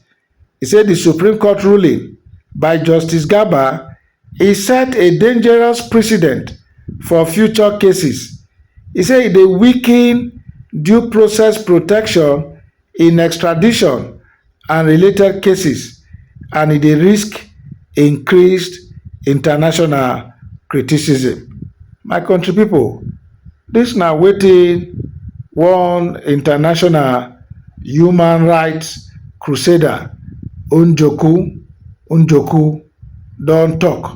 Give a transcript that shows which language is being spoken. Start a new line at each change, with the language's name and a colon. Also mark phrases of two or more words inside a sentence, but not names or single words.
Nigerian Pidgin: He said the Supreme Court ruling by Justice Garba e set a dangerous precedent for future cases. He said e dey weaken due process protection in extradition and related cases, and e dey risk increased international criticism. My country pipo, dis na wetin one international human rights crusader Njoku don tok.